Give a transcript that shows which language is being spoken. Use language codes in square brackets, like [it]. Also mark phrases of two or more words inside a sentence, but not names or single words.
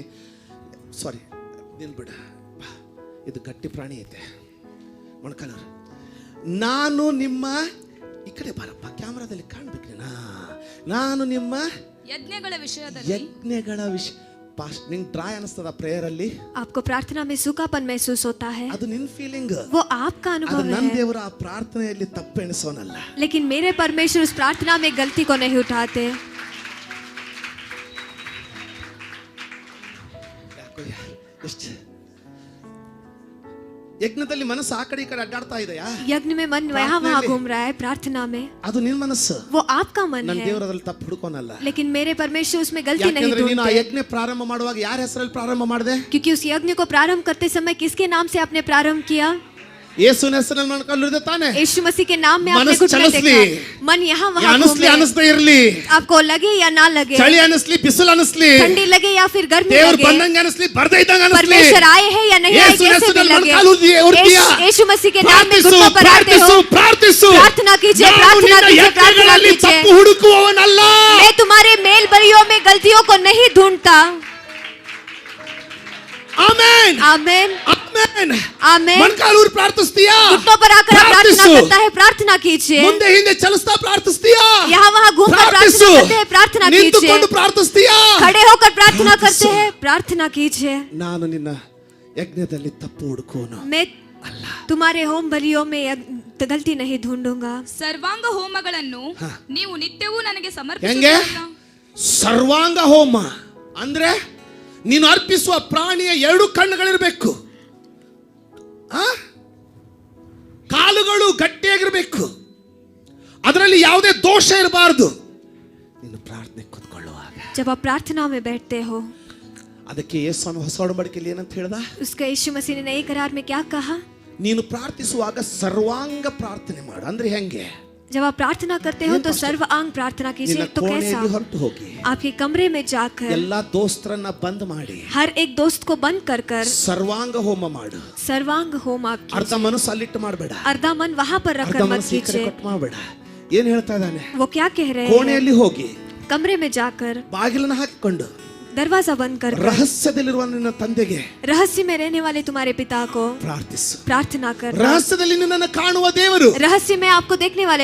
[kn] ಸಾರಿ, ನೀನು ಬಿಡ, ಇದು ಗಟ್ಟಿ ಪ್ರಾಣಿ ಐತೆ ಮೊಣಕಾಲರು. ನಾನು ನಿಮ್ಮ, ಈ ಕಡೆ ಬಾರಪ್ಪ, ಕ್ಯಾಮ್ರಾದಲ್ಲಿ ಕಾಣ್ಬೇಕು. ನಾನು ನಿಮ್ಮ ಯಜ್ಞಗಳ ವಿಷಯ ಪಾಸ್ಟ್ ನಿಂಗೆ ಡ್ರೈ ಅನಿಸ್ತದ ಪ್ರೇಯರ್ ಅಲ್ಲಿ? [hi] आपको प्रार्थना में सूखापन महसूस होता है, [kn] ಅದು ನಿನ್ನ ಫೀಲಿಂಗ್, [hi] वो आपका अनुभव [kn] ನನ್ನ [hi] है. [kn] ದೇವರ ಆ ಪ್ರಾರ್ಥನೆಯಲ್ಲಿ ತಪ್ಪು ಎಣಿಸೋನಲ್ಲ. [hi] लेकिन मेरे परमेश्वर उस प्रार्थना में गलती को नहीं उठाते. [kn] ಎಷ್ಟು ಯಜ್ಞದಲ್ಲಿ ಮನಸ್ಸು ಆ ಕಡೆ ಈ ಕಡೆ ಅಡ್ಡಾಡ್ತಾ ಇದೆಯಾ? [hi] यज्ञ में मन यहाँ वहाँ घूम रहा है, प्रार्थना में [kn] ಅದು ನಿನ್ನ ಮನಸ್ಸು, [hi] वो आपका मन [kn] ನನ್ನ [hi] है. [kn] ದೇವರದಲ್ಲಿ ತಪ್ಪು ಹುಡುಕೋನಲ್ಲ. [hi] लेकिन मेरे परमेश्वर उसमें गलती नहीं [kn] ಯಾಕಂದ್ರೆ ನೀನು ಆ [hi] ढूंढते, [kn] ಯಜ್ಞ ಪ್ರಾರಂಭ ಮಾಡುವಾಗ ಯಾರ ಹೆಸರಲ್ಲಿ ಪ್ರಾರಂಭ ಮಾಡಿದೆ? [hi] क्योंकि उस यज्ञ को प्रारंभ करते समय किसके नाम से आपने प्रारंभ किया? [kn] ಯೇಸುವಿನ ಹೆಸರಲ್ಲಿ ಮೊಣಕಾಲೂರಿದೆ ತಾನೆ. [hi] यीशु मसीह के नाम में आपने [kn] ಮನಸ್ಸು [hi] घुटने [kn] ಚಲಿಸ್ಲಿ. [hi] टेका, मन यहाँ वहाँ [kn] ಅನಿಸ್ಲಿ [hi] घूमे, [kn] ಅನಿಸ್ದೇ ಇರ್ಲಿ, [hi] आपको लगे या ना लगे, [kn] ಚಳಿ ಅನಿಸ್ಲಿ ಬಿಸಿಲು ಅನಿಸ್ಲಿ, [hi] ठंडी लगे या फिर गर्मी [kn] ದೇವ್ರು [hi] लगे, [kn] ಬಂದಂಗೆ ಅನಿಸ್ಲಿ ಬರ್ದೇ ಇದ್ದಂಗೆ ಅನಿಸ್ಲಿ, [hi] परमेश्वर आए हैं या नहीं आए, [kn] ಯೇಸುವಿನ [hi] कैसे भी [kn] ಹೆಸರಲ್ಲಿ [hi] लगे, [kn] ಮೊಣಕಾಲೂರಿದೀಯಾ? [hi] यीशु मसीह के नाम में [kn] ಪ್ರಾರ್ಥಿಸು [hi] घुटनों पर आते [kn] ಪ್ರಾರ್ಥಿಸು [hi] हो, [kn] ಪ್ರಾರ್ಥಿಸು. [hi] प्रार्थना कीजिए, [kn] ನಾನು [hi] प्रार्थना [kn] ನಿನ್ನ [hi] कीजिए, प्रार्थना [kn] ಯಜ್ಞಗಳಲ್ಲಿ [hi] कीजिए. [kn] ತಪ್ಪು ಹುಡುಕುವವನಲ್ಲ. [hi] मैं तुम्हारे मेल बलियों में गलतियों को नहीं ढूंढता. [kn] ಆಮೆನ್ [hi] आमेन [kn] ಆಮೆನ್. [hi] आमेन. [kn] ಮೊಣಕಾಲೂರಿ ಪ್ರಾರ್ಥಿಸ್ತೀಯಾ? [hi] घुटनों पर आकर आप प्रार्थना [kn] ಪ್ರಾರ್ಥಿಸು. [hi] करता है, प्रार्थना कीजिए. [kn] ಮುಂದೆ ಹಿಂದೆ ಚಲಿಸ್ತಾ ಪ್ರಾರ್ಥಿಸ್ತೀಯಾ? [hi] यहाँ वहाँ घूमकर [kn] ಪ್ರಾರ್ಥಿಸು. [hi] प्रार्थना करते हैं, प्रार्थना कीजिए. [kn] ನಿಂತುಕೊಂಡು ಪ್ರಾರ್ಥಿಸ್ತೀಯಾ? [hi] खड़े होकर प्रार्थना करते [kn] ಪ್ರಾರ್ಥಿಸು. [hi] हैं, प्रार्थना कीजिए. [kn] ನಾನು ನಿನ್ನ ಯಜ್ಞದಲ್ಲಿ ತಪ್ಪು ಹುಡುಕೋನು [hi] मैं तुम्हारे होम बलियों में गलती नहीं ढूंढूंगा. [kn] ಸರ್ವಾಂಗ ಹೋಮಗಳನ್ನು ನೀವು ನಿತ್ಯವೂ ನನಗೆ ಹೆಂಗೆ? ಸಮರ್ಪಿಸುತ್ತೀರಲ್ಲ. ಸರ್ವಾಂಗ ಹೋಮ ಅಂದ್ರೆ ನೀನು ಅರ್ಪಿಸುವ ಪ್ರಾಣಿಯ 2 ಕಣ್ಣುಗಳಿರಬೇಕು, ಕಾಲುಗಳು ಗಟ್ಟಿಯಾಗಿರ್ಬೇಕು, ಅದರಲ್ಲಿ ಯಾವುದೇ ದೋಷ ಇರಬಾರದು. ನೀನು ಪ್ರಾರ್ಥನೆ ಕೂತ್ಕೊಳ್ಳುವಾಗ [hi] जब आप प्रार्थना में बैठते हो, [kn] ಅದಕ್ಕೆ ಯೇಸುವನ್ನು ಹೊಸ ಒಡಂಬಡಿಕೆಯಲ್ಲಿ ಏನಂತ ಹೇಳ್ದ? [hi] उसका यीशु मसीह ने नए करार में क्या कहा? [kn] ನೀನು ಪ್ರಾರ್ಥಿಸುವಾಗ ಸರ್ವಾಂಗ ಪ್ರಾರ್ಥನೆ ಮಾಡು. ಅಂದ್ರೆ ಹೆಂಗೆ? [hi] जब आप प्रार्थना करते हो तो सर्वांग प्रार्थना कीजिए. [kn] ನಿನ್ನ [hi] तो कैसा? [kn] ಕೋಣೆಯಲ್ಲಿ ಹೊರಟು ಹೋಗಿ [hi] आपके कमरे में जाकर [kn] ಎಲ್ಲಾ ದೋಸ್ತರನ್ನ ಬಂದ್ ಮಾಡಿ [hi] हर एक दोस्त को बंद कर कर [kn] ಸರ್ವಾಂಗ ಹೋಮ ಮಾಡು. [hi] सर्वांग होम आप [kn] ಅರ್ಧ ಮನಸ್ಸು ಅಲ್ಲಿಟ್ಟು ಮಾಡಬೇಡ, [hi] अर्धा मन वहां पर [kn] ಅರ್ಧ [hi] रखकर मत [kn] ಮನಸ್ಸು ಈ ಕಡೆ [hi] कीजिए. [kn] ಕೊಟ್ಟು ಮಾಡಬೇಡ. ಏನ್ ಹೇಳ್ತಾ ಇದ್ದಾನೆ? [hi] वो क्या कह रहे हैं? [kn] ಕೋಣೆಯಲ್ಲಿ ಹೋಗಿ [hi] कमरे में जाकर [kn] ಬಾಗಿಲನ್ನ ಹಾಕಿಕೊಂಡು [hi] दरवाजा बंद कर [kn] ರಹಸ್ಯದಲ್ಲಿರುವ ನಿನ್ನ ತಂದೆಗೆ [hi] रहस्य में रहने वाले तुम्हारे पिता को [kn] ಪ್ರಾರ್ಥಿಸು. [hi] प्रार्थना कर. [kn] ರಹಸ್ಯದಲ್ಲಿ ನಿನ್ನನ್ನು ಕಾಣುವ ದೇವರು [hi] रहस्य में आपको देखने वाले